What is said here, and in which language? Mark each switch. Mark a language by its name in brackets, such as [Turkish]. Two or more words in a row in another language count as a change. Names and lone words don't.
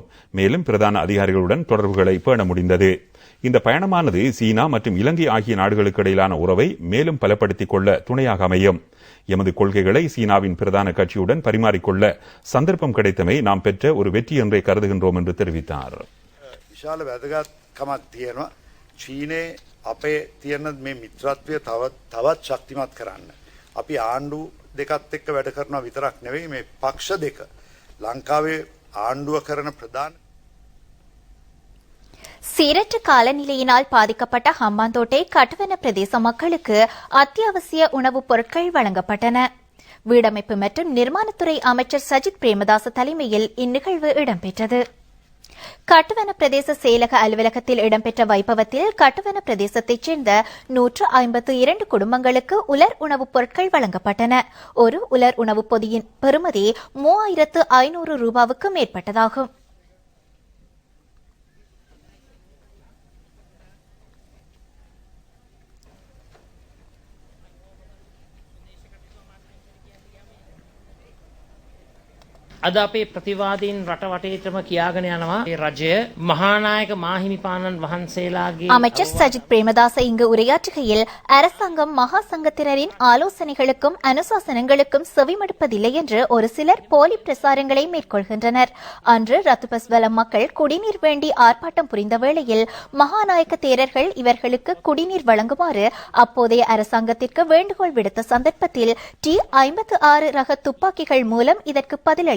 [Tamil] மேலும் பிரதான அதிகாரிகளுடன் தொடர்புகளை பேண முடிந்தது. இந்த பயணமானது சீனா மற்றும் இலங்கை ஆகிய நாடுகளுக்கு இடையிலான உறவை மேலும் பலப்படுத்திக் கொள்ள துணையாக அமையும். எமது கொள்கைகளை சீனாவின் பிரதான கட்சியுடன் பரிமாறிக்கொள்ள சந்தர்ப்பம் கிடைத்தமை நாம் பெற்ற ஒரு வெற்றி என்றே கருதுகின்றோம் என்று தெரிவித்தார். [Sinhala] විශාල වැදගත්කමක් තියෙනවා. චීනයේ අපේ තියෙන මේ මිත්‍රත්වය තවත් ශක්තිමත් කරන්න. අපි ආණ්ඩු දෙකත් එක්ක වැඩ කරනවා විතරක් නෙවෙයි, මේ පක්ෂ දෙක ලංකාවේ ආණ්ඩුව කරන ප්‍රධාන [Tamil] சீரற்ற காலநிலையினால் பாதிக்கப்பட்ட ஹம்பாந்தோட்டை கட்டுவன பிரதேச மக்களுக்கு அத்தியாவசிய உணவுப் பொருட்கள் வழங்கப்பட்டன. வீடமைப்பு மற்றும் நிர்மாணத்துறை அமைச்சர் சஜித் பிரேமதாச தலைமையில் இந்நிகழ்வு இடம்பெற்றது. கட்டுவன பிரதேச செயலக அலுவலகத்தில் இடம்பெற்ற வைபவத்தில் கட்டுவன பிரதேசத்தைச் சேர்ந்த 152 குடும்பங்களுக்கு உலர் உணவுப் பொருட்கள் வழங்கப்பட்டன. ஒரு உலர் உணவுப் பொதியின் பெறுமதி 3500 ரூபாவுக்கு மேற்பட்டதாகும். [Sinhala] අද අපේ ප්‍රතිවාදීන් රට වටේටම කියාගෙන යනවා ඒ රජය මහානායක මාහිමිපාණන් වහන්සේලාගේ. [Tamil] அமைச்சர் சஜித் பிரேமதாச இங்கு உரையாற்றுகையில், அரசாங்கம் மகா சங்கத்தினரின் ஆலோசனைகளுக்கும் அனுசாசனங்களுக்கும் செவிமடுப்பதில்லை என்று ஒரு சிலர் போலி பிரசாரங்களை மேற்கொள்கின்றனர். அன்று ரத்துபஸ்வலம் மக்கள் குடிநீர் வேண்டி ஆர்ப்பாட்டம் புரிந்த வேளையில் மகாநாயக்க தேரர்கள் இவர்களுக்கு குடிநீர் வழங்குமாறு அப்போதைய அரசாங்கத்திற்கு வேண்டுகோள் விடுத்த சந்தர்ப்பத்தில் T-56 ரக துப்பாக்கிகள் மூலம் இதற்கு பதிலளித்தார்.